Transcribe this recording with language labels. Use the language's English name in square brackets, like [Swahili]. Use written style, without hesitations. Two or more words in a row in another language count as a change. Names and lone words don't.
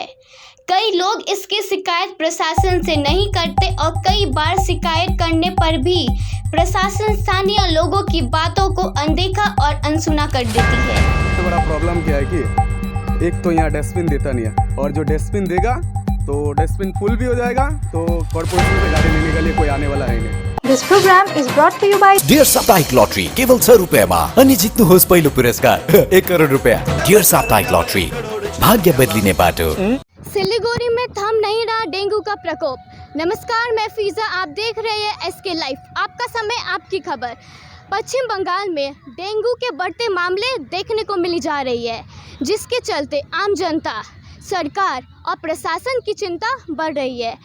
[Hindi] कई लोग इसकी शिकायत प्रशासन से नहीं करते और कई बार शिकायत करने पर भी प्रशासन स्थानीय लोगों की बातों को अनदेखा और अनसुना कर देती है। सबसे बड़ा प्रॉब्लम क्या है कि एक तो यहाँ डस्टबिन देता नहीं है, और जो डस्टबिन देगा तो [English] dustbin full [Hindi] भी हो जाएगा, तो कॉर्पोरेशन से गाड़ी लेने के लिए कोई आने वाला है नहीं। [English] This program is brought to you by [Nepali] डियर साप्ताहिक लॉटरी केवल 100 रुपयामा अनि जित्नुहोस् पहिलो पुरस्कार 1 करोड रुपया। डियर साप्ताहिक लॉटरी, भाग्य बदलिने बाटो। [Hindi] सिलीगुड़ी में थम नहीं रहा डेंगू का प्रकोप। नमस्कार, मैं फीजा, आप देख रहे हैं SK लाइव। आपका समय, आपकी खबर। पश्चिम बंगाल में डेंगू के बढ़ते मामले देखने को मिली जा रही है, जिसके चलते आम जनता, सरकार और प्रशासन की चिंता बढ़ रही है।